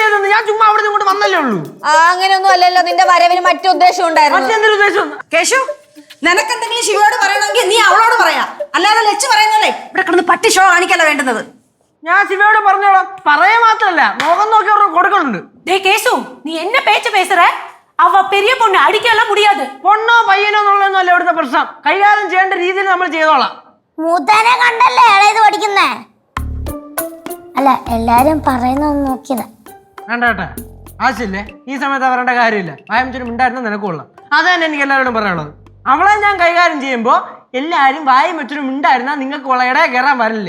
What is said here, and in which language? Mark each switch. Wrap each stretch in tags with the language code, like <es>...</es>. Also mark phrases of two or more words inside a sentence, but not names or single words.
<ml>ഞാൻ ചുമ്മാ അവിടെ ഇങ്ങോട്ട് വന്നല്ലേ ഉള്ളൂ. അങ്ങനെയൊന്നും അല്ലല്ലോ. നിന്റെ വരവിന് മറ്റു ഉദ്ദേശം ഉണ്ടായിരുന്നു. മറ്റെന്തൊരു ഉദ്ദേശം? കേശു, നിനക്കെന്തെങ്കിലും ശിവയോട് പറയണമെങ്കിൽ നീ അവളോട് പറയാ. അല്ലാതെ ലച്ച് പറയുന്നല്ലേ ഇവിടെ കിടന്ന് പട്ടി ഷോ കാണിക്കല്ല വേണ്ടുന്നത്. ഞാൻ ശിവയോട് പറഞ്ഞോളാം. പറയാ മാത്രല്ല മുഖം നോക്കി അവർക്ക് കൊടുക്കുന്നുണ്ട്.</ml> <ta>டேய் கேசு, நீ என்ன பேச்சு பேசுற? அவ பெரிய பொண்ணு, அடிக்கலாம் முடியாது.</ta> <ml>പൊണ്ണോ പയ്യനോ എന്നുള്ളതൊന്നുമല്ല ഇവിടുത്തെ പ്രശ്നം. കൈകാര്യം ചെയ്യേണ്ട രീതിയിൽ നമ്മൾ ചെയ്തോളാം. മൂത്തനെ കണ്ടല്ലേ ഇളയത് പഠിക്കുന്നേ. അല്ല, എല്ലാരും പറയുന്നൊന്ന് നോക്കിയതാ. വേണ്ട കേട്ടാ, ആവശ്യമില്ലേ. ഈ സമയത്ത് അവരുടെ കാര്യമില്ല. വായമിച്ചൊരു ഉണ്ടായിരുന്നു നിനക്കുള്ള. അത് തന്നെ എനിക്ക് എല്ലാവരോടും പറയാനുള്ളത്. അവളെ ഞാൻ കൈകാര്യം ചെയ്യുമ്പോ എല്ലാരും വായും വെച്ചൊരു ഉണ്ടായിരുന്നാ നിങ്ങൾക്ക് ഇടയെ കയറാൻ വരില്ലേ.</ml>